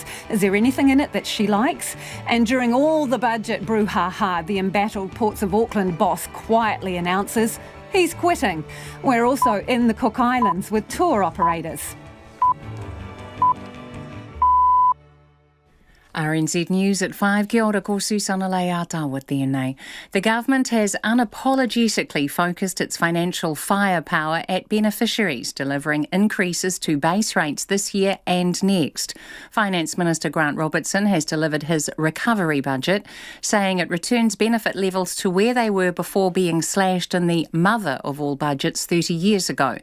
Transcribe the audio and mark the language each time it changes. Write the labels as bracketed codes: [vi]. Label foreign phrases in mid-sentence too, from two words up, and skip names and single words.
[en] Is there anything in it that she likes? And during all the budget brouhaha, the embattled Ports of Auckland boss quietly announces he's quitting. We're also in the Cook Islands with tour operators. RNZ News at 5. [mi] Kia ora, ko Susana Leata tēnei. [en] The government has unapologetically focused its financial firepower at beneficiaries, delivering increases to base rates this year and next. Finance Minister Grant Robertson has delivered his recovery budget, saying it returns benefit levels to where they were before being slashed in the mother of all budgets 30 years ago.